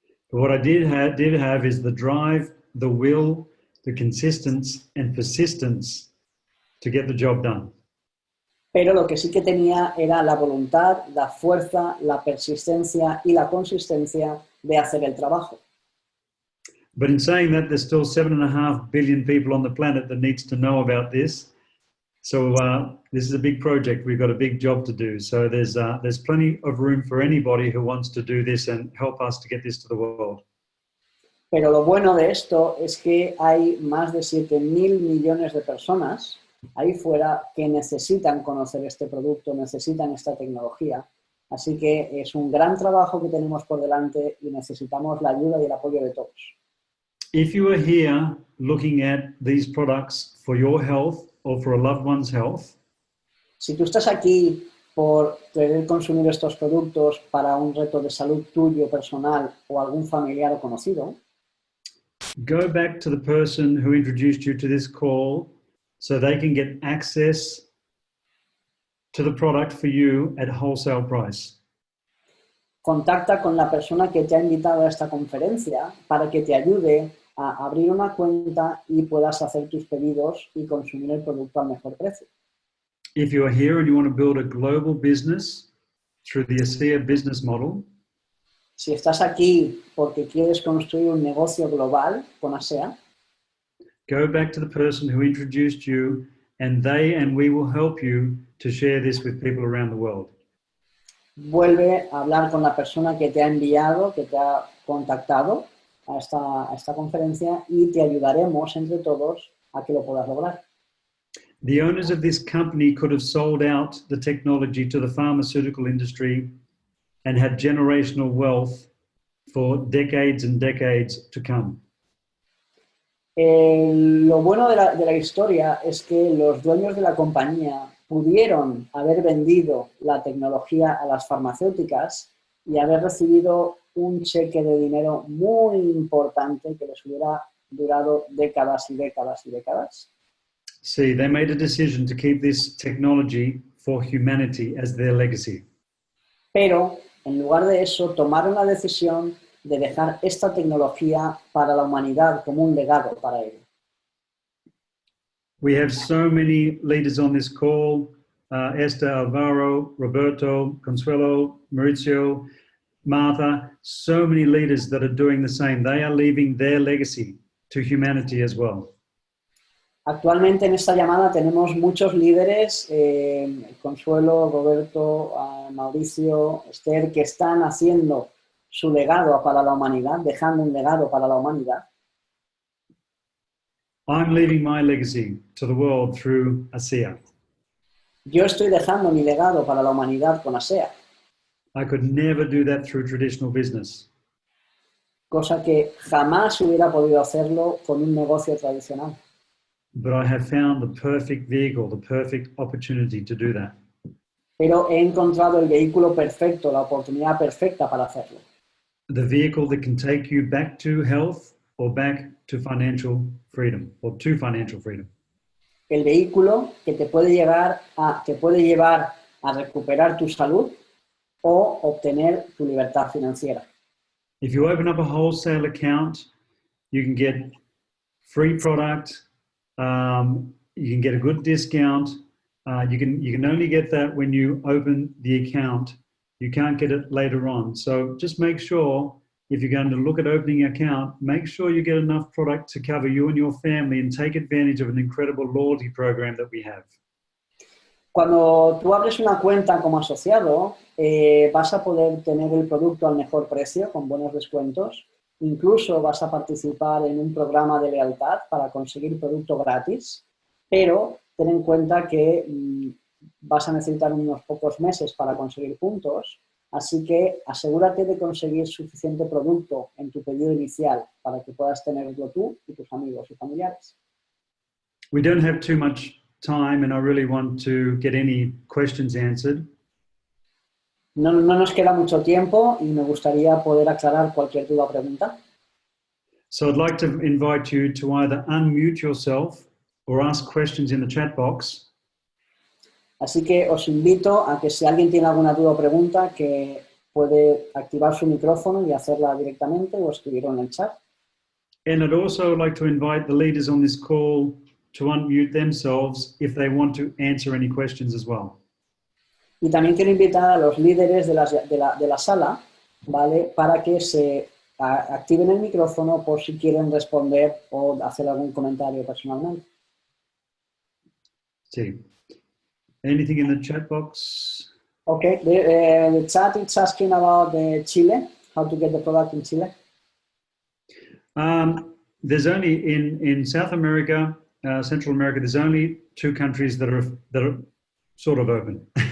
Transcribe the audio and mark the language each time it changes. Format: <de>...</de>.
<en>But what I did have is the drive, the will, the consistency and persistence to get the job done.</en> <es>Pero lo que sí que tenía era la voluntad, la fuerza, la persistencia y la consistencia de hacer el trabajo.</es> <en>But in saying that, there's still 7.5 billion people on the planet that needs to know about this. So this is a big project. We've got a big job to do. So there's plenty of room for anybody who wants to do this and help us to get this to the world.</en> <es>Pero lo bueno de esto es que hay más de 7.000 millones de personas ahí fuera que necesitan conocer este producto, necesitan esta tecnología. Así que es un gran trabajo que tenemos por delante y necesitamos la ayuda y el apoyo de todos.</es> <en>If you are here looking at these products for your health or for a loved one's health,</en> <es>si tú estás aquí por querer consumir estos productos para un reto de salud tuyo, personal o algún familiar o conocido,</es> <en>go back to the person who introduced you to this call so they can get access to the product for you at wholesale price.</en> <es>Contacta con la persona que te ha invitado a esta conferencia para que te ayude a abrir una cuenta y puedas hacer tus pedidos y consumir el producto al mejor precio.</es> <en>If you are here and you want to build a global business through the ASEA business model,</en> <es>si estás aquí porque quieres construir un negocio global con ASEA,</es> <en>go back to the person who introduced you and they and we will help you to share this with people around the world.</en> <es>Vuelve a hablar con la persona que te ha enviado, que te ha contactado a esta conferencia y te ayudaremos entre todos a que lo puedas lograr.</es> <en>The owners of this company could have sold out the technology to the pharmaceutical industry and had generational wealth for decades and decades to come.</en> <es>Lo bueno de la historia es que los dueños de la compañía pudieron haber vendido la tecnología a las farmacéuticas y haber recibido un cheque de dinero muy importante que les hubiera durado décadas y décadas y décadas.</es> <en>See, they made a decision to keep this technology for humanity as their legacy.</en> <es>Pero, en lugar de eso, tomaron la decisión de dejar esta tecnología para la humanidad como un legado para ellos.</es> <en>We have so many leaders on this call, Esther, Alvaro, Roberto, Consuelo, Mauricio, Martha, so many leaders that are doing the same. They are leaving their legacy to humanity as well.</en> <es>Actualmente en esta llamada tenemos muchos líderes, Consuelo, Roberto, Mauricio, Esther, que están haciendo su legado para la humanidad, dejando un legado para la humanidad.</es> <en>I'm leaving my legacy to the world through ASEA.</en> <es>Yo estoy dejando mi legado para la humanidad con ASEA.</es> <en>I could never do that through traditional business.</en> <es>Cosa que jamás hubiera podido hacerlo con un negocio tradicional.</es> <en>But I have found the perfect vehicle, the perfect opportunity to do that.</en> <es>Pero he encontrado el vehículo perfecto, la oportunidad perfecta para hacerlo.</es> <en>the vehicle that can take you back to health or back to financial freedom or to financial freedom.</en> <es>El vehículo que te puede llevar a recuperar tu salud o obtener tu libertad financiera.</es> <en>If you open up a wholesale account, you can get free product, you can get a good discount. You can only get that when you open the account. You can't get it later on. So just make sure, if you're going to look at opening an account, make sure you get enough product to cover you and your family and take advantage of an incredible loyalty program that we have.</en> <es>Cuando tú abres una cuenta como asociado, vas a poder tener el producto al mejor precio, con buenos descuentos. Incluso vas a participar en un programa de lealtad para conseguir producto gratis, pero ten en cuenta que vas a necesitar unos pocos meses para conseguir puntos, así que asegúrate de conseguir suficiente producto en tu pedido inicial para que puedas tenerlo tú y tus amigos y familiares.</es> <en>We don't have too much time and I really want to get any questions answered.</en> <es>No nos queda mucho tiempo y me gustaría poder aclarar cualquier duda o pregunta.</es> <en>So I'd like to invite you to either unmute yourself or ask questions in the chat box.</en> <es>Así que os invito a que si alguien tiene alguna duda o pregunta, que puede activar su micrófono y hacerla directamente o escribirlo en el chat.</es> <en>And I'd also like to invite the leaders on this call to unmute themselves if they want to answer any questions as well.</en> <es>Y también quiero invitar a los líderes de la sala, ¿vale?, para que se activen el micrófono por si quieren responder o hacer algún comentario personalmente. Sí.</es> <en>Anything in the chat box? Okay, the chat is asking about Chile, how to get the product in Chile. There's only in South America, Central America, there's only 2 countries that are sort of open.</en>